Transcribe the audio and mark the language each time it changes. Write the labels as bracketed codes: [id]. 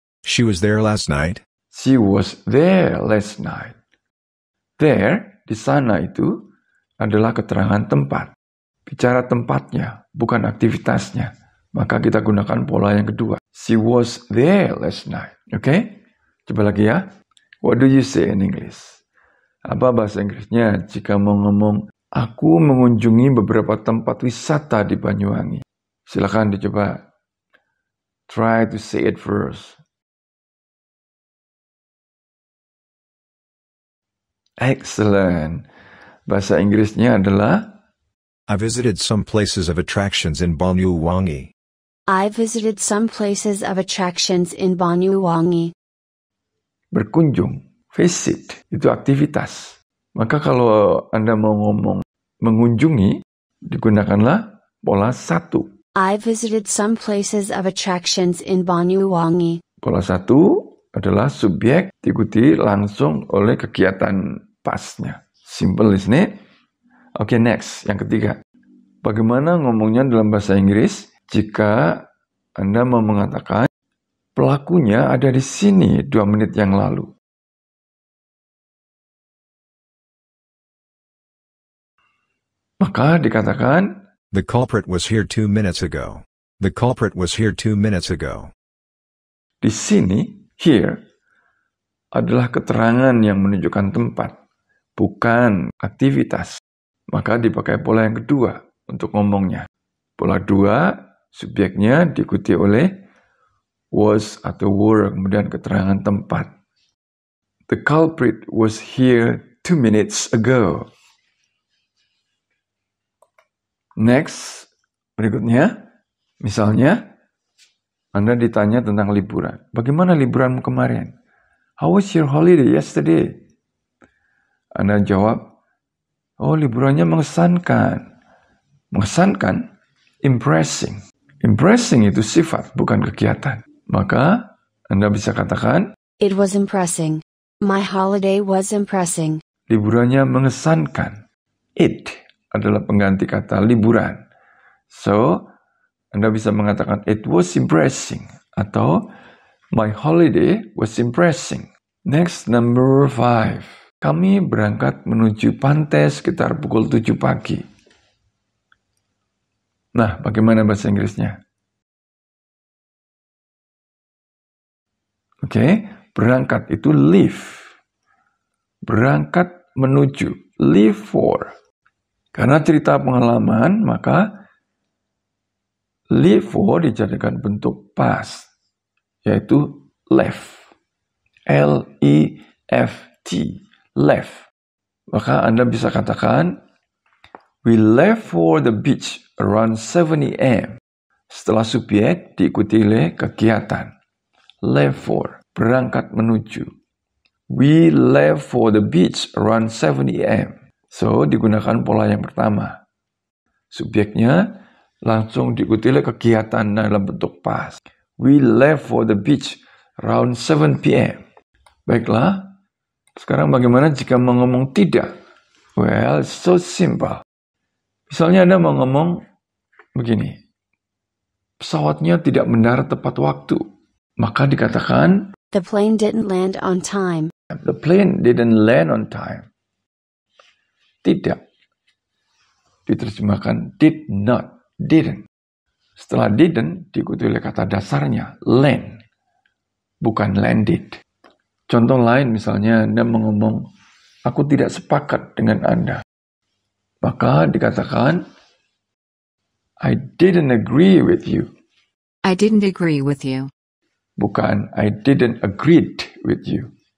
[en] She was there last night. She was there last night. [id] There, di sana itu adalah keterangan tempat. Bicara tempatnya, bukan aktivitasnya. Maka kita gunakan pola yang kedua. [en] She was there last night. Okay? [id] Coba lagi ya. [en] What do you say in English? [id] Apa bahasa Inggrisnya jika mau ngomong, aku mengunjungi beberapa tempat wisata di Banyuwangi. Silakan dicoba. [en] Try to say it first. [id] Excellent. Bahasa Inggrisnya adalah [en] I visited some places of attractions in Banyuwangi. I visited some places of attractions in Banyuwangi. [id] berkunjung. Visit, itu aktivitas. Maka kalau Anda mau ngomong mengunjungi, digunakanlah pola 1. [en] I visited some places of attractions in Banyuwangi. [id] Pola 1 adalah subjek diikuti langsung oleh kegiatan pasnya. [en] Simple, isn't it? [id] Oke, next. Yang ketiga. Bagaimana ngomongnya dalam bahasa Inggris jika Anda mau mengatakan pelakunya ada di sini 2 menit yang lalu? Maka dikatakan [en] The culprit was here 2 minutes ago. The culprit was here 2 minutes ago. [id] di sini, here, adalah keterangan yang menunjukkan tempat, bukan aktivitas. Maka dipakai pola yang kedua untuk ngomongnya. Pola 2, subjeknya diikuti oleh was atau were, kemudian keterangan tempat. [en] The culprit was here 2 minutes ago. [id] Next, berikutnya, misalnya, Anda ditanya tentang liburan. Bagaimana liburanmu kemarin? [en] How was your holiday yesterday? [id] Anda jawab, oh, liburannya mengesankan. Mengesankan, impressing. Impressing itu sifat, bukan kegiatan. Maka, Anda bisa katakan, [en] It was impressing. My holiday was impressing. [id] liburannya mengesankan. It adalah pengganti kata liburan. [en] So, [id] Anda bisa mengatakan [en] it was impressing [id] atau [en] my holiday was impressing. Next, number 5. [id] Kami berangkat menuju pantai sekitar pukul 7 pagi. Nah, bagaimana bahasa Inggrisnya? Oke, berangkat itu leave. Berangkat menuju, leave for. Karena cerita pengalaman, maka leave for dijadikan bentuk past, yaitu left. L-E-F-T, left. Maka Anda bisa katakan, [en] we left for the beach around 7 a.m. [id] Setelah subjek diikuti oleh kegiatan. Left for, berangkat menuju. [en] We left for the beach around 7 a.m. [id] So, digunakan pola yang pertama. Subjeknya langsung diikuti oleh kegiatan dalam bentuk past. [en] We left for the beach around 7 p.m. [id] Baiklah, sekarang bagaimana jika mau ngomong tidak? [en] Well, it's so simple. [id] Misalnya Anda mau ngomong begini, pesawatnya tidak mendarat tepat waktu. Maka dikatakan, [en] The plane didn't land on time. the plane didn't land on time. [id] Tidak. Diterjemahkan did not, didn't. Setelah didn't diikuti oleh kata dasarnya, land, bukan landed. Contoh lain misalnya Anda mengomong, aku tidak sepakat dengan Anda. Maka dikatakan, [en] I didn't agree with you. I didn't agree with you. [id] Bukan, [en] I didn't agreed with you.